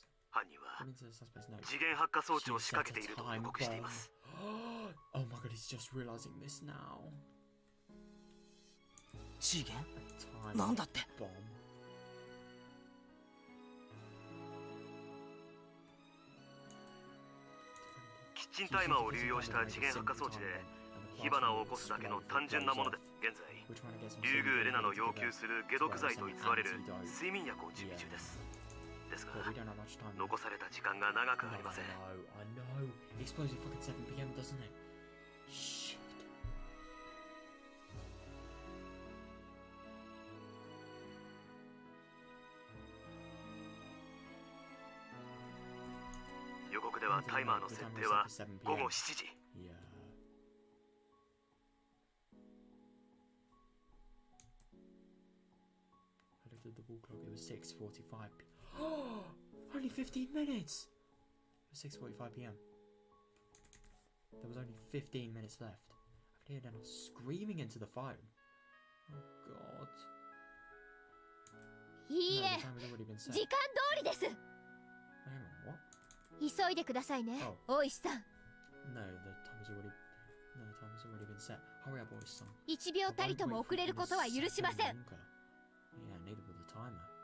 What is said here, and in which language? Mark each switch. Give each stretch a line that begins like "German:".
Japanese: 犯人は次元発火装置を仕掛けていると報告しています。
English: Oh my god, he's just realizing this now.
Japanese: 次元？なんだって？キッチンタイマーを流用した次元発火装置で火花を起こすだけの単純なもので、現在竜宮レナの要求する解毒剤と偽れる睡眠薬を準備中です。ですが残された時間が長くありません。
English: Explodes at fucking 7 PM, doesn't it? Shit.
Japanese: 予告ではタイマーの設定は午後7時。
English: Yeah. I looked at the wall clock, it was 6:45. Only 15 minutes! It was 6:45 PM. There was only 15 minutes left. I could hear Rena screaming into the phone. Oh god.
Japanese: いいえ、
English: No, the time had already been set.
Japanese: 時間通りです。
English: Hang on, what?
Japanese: 急いでくださいね、大石さん。
English: No, the time has already been set. Hurry up, Oishi-san.
Japanese: 1秒たりとも遅れることは許しません。
English: Yeah, neither will the timer.